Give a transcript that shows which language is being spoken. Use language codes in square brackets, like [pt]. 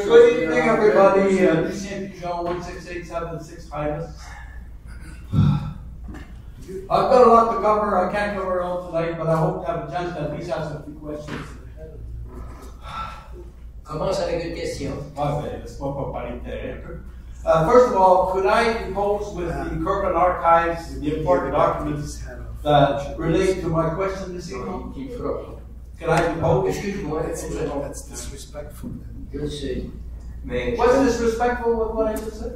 [en] Good evening, everybody. Lucien Pigeon, 16876 Hydas. I've got a lot to cover. I can't cover it all tonight, but I hope to have a chance to at least ask a few questions. [fr] Commence avec une question. Laisse-moi pas parler de terrain. [en] First of all, could I impose with the Kirkland Archives the important documents that relate to my question this evening? Can I impose? [fr] Excuse-moi. [en] That's disrespectful. [fr] Je sais. Mais [en] What's disrespectful with what I just said?